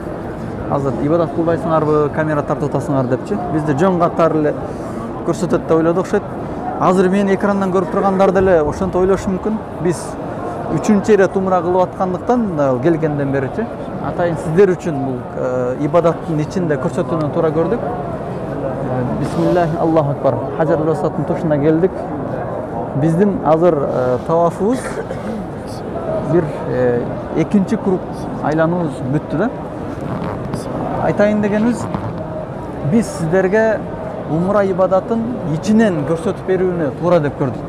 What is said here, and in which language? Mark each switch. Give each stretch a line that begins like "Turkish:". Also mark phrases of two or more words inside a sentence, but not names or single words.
Kyrgyz: Азыр ибадат кылбайсыңарбы, камера тартып атасыңар депчи. Бизди жөн катар эле көрсөтөт деп ойлоду окшойт. Азыр мени экрандан көрүп тургандар деле ошентип ойлошу мүмкүн. Биз 3-чү ирет умра кылып аткандыктан келгенден беричи атайын сиздер үчүн бул ибадаттын ичинде көрсөтүүнү туура көрдүк.
Arabic: بسم الله الله أكبر.
Kyrgyz: Хаджарул Асвадтын тушуна келдик. Биздин азыр тавафыбыз бир экинчи круг айлануубуз бүттү да. Айтайын дегенибиз, биз сиздерге умра ибадатын ичинен көрсөтүп берүүнү туура деп көрдүк.